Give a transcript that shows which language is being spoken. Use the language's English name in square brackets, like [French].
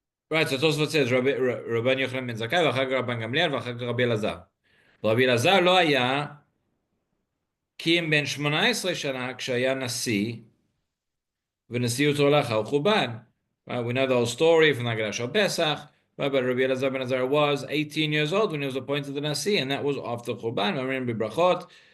[English] Right, so Tosfot says Rabban Yochanan ben Zakkai [Hebrew] ואחר כך רבן גמליאל ואחר כך רבי אלעזר. רבי אלעזר לא היה כי אם בן 18 שנה כשהיה נשיא ונשיאותו לאחר חורבן. [English] We know the whole story from the Haggadah [Hebrew] של Pesach. [English] Right, but Rabbi Elazar ben Azariah was 18 years old when he was appointed the Nasi, and that was after Churban.